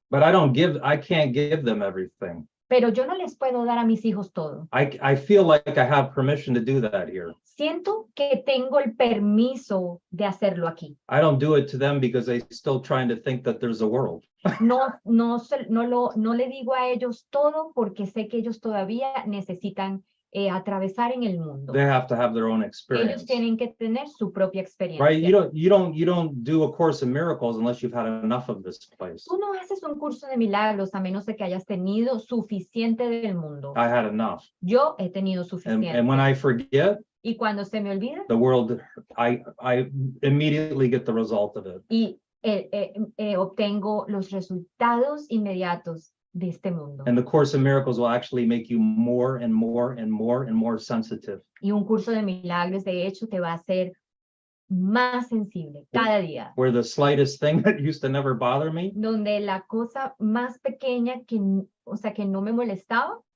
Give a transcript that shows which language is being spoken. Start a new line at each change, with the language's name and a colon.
English: But I can't give them everything.
Spanish: Pero yo no les puedo dar a mis hijos todo.
English: I feel like I have permission to do that here.
Spanish: Siento que tengo el permiso de hacerlo aquí.
English: I don't do it to them because they're still trying to think that there's a world.
Spanish: No le digo a ellos todo porque sé que ellos todavía necesitan atravesar en el mundo.
English: They have to have their own experience.
Spanish: Ellos tienen que tener su propia experiencia.
English: Right? You don't do a course in miracles unless you've had enough of this place.
Spanish: Tú no haces un curso de milagros a menos de que hayas tenido suficiente del mundo.
English: I had enough.
Spanish: Yo he tenido suficiente.
English: And when I forget,
Spanish: y cuando se me olvida,
English: the world, I immediately get the result of it.
Spanish: Y obtengo los resultados inmediatos de este mundo.
English: And the Course in Miracles will actually make you more and more and more and more sensitive.
Spanish: Y un curso de milagros, de hecho, te va a hacer más sensible cada día.
English: Where the slightest thing that used to never bother me
Spanish: Donde la cosa más pequeña que no me molestaba,